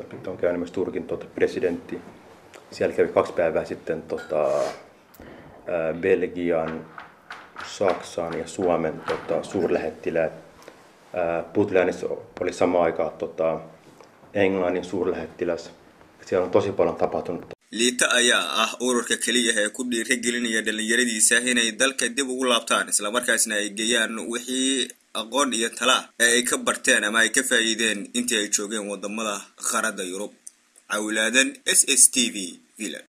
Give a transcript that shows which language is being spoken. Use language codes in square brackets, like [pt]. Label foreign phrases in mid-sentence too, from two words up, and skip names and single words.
[fi] On käynyt myös Turkin presidentti. Siellä kävi 2 päivää sitten Belgian, Saksan ja Suomen suurlähettiläät. Puntlandissa oli samaan aikaan Englannin suurlähettiläs. Siellä on tosi paljon tapahtunut. [so] liita ayaa ah ururka kaliya ee ku dhiirigelinaya dhalinyaradiisa inay dalka dib ugu laabtaan isla markaasna ay geeyaan wixii aqoon iyo tala ee ay ka barteen ama ay ka faa'iideen intii ay joogeen wadamada qaarada Yurub. Cawilaadan SSTV Villa.